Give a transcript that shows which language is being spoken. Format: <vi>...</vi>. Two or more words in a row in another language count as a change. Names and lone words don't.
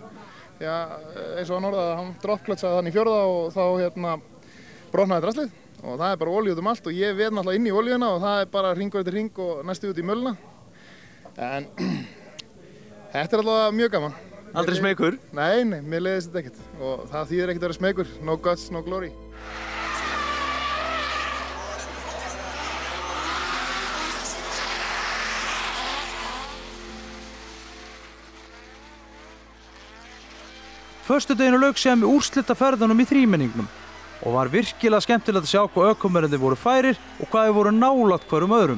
<is>Já, eins og hann orðaði, hann droppklötsaði þannig í 4. og þá brotnaði draslið. Og það er bara olíu út um allt og ég veð náttúrulega inn í olíuna og það er bara hringur eftir hring og næstu út í möluna. En þetta er allavega mjög gaman. Aldrei smeykur? Nei, mér leiðist þetta ekkert og það þýðir ekkert að vera smeykur.</is> <en>No guts, no glory.</en> <is>Föstudaginn lauk síðan með úrslitaferðunum í þrímenningnum og var virkilega skemmtilegt að sjá hvað ökumennirnir voru færir og hvað þeir voru nálægt hverjum öðrum.</is>